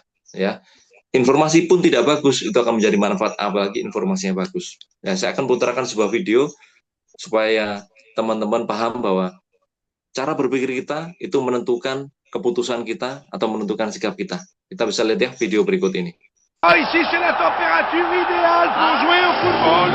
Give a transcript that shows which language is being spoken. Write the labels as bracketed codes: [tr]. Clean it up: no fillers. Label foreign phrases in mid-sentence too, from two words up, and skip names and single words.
[id] Ya, informasi pun tidak bagus, itu akan menjadi manfaat, apalagi informasinya bagus. Ya, saya akan putarkan sebuah video supaya teman-teman paham bahwa cara berpikir kita itu menentukan keputusan kita atau menentukan sikap kita. Kita bisa lihat ya video berikut ini. [fr] Ah, ici c'est la température idéale pour jouer au football.